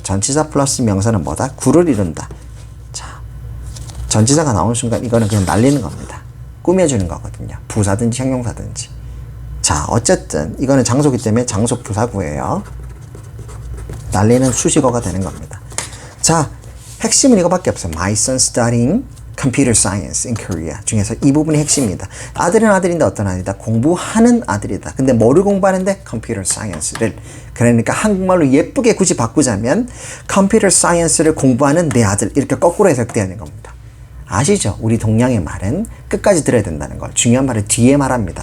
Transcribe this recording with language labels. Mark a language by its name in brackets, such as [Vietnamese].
[Korean] 전치사 플러스 명사는 뭐다? 구를 이룬다. 자, 전치사가 나오는 순간 이거는 그냥 날리는 겁니다. 꾸며주는 거거든요. 부사든지 형용사든지. 자, 어쨌든 이거는 장소기 때문에 장소 부사구예요. 날리는 수식어가 되는 겁니다. 자, 핵심은 이거밖에 없어요. [English] My son studying computer science in Korea [Korean] 중에서 이 부분이 핵심입니다. 아들은 아들인데 어떤 아들이다? 공부하는 아들이다. 근데 뭐를 공부하는데? computer science를. 그러니까 한국말로 예쁘게 굳이 바꾸자면 computer science를 공부하는 내 아들, 이렇게 거꾸로 해석되는 겁니다. 아시죠? 우리 동양의 말은 끝까지 들어야 된다는 걸. 중요한 말을 뒤에 말합니다.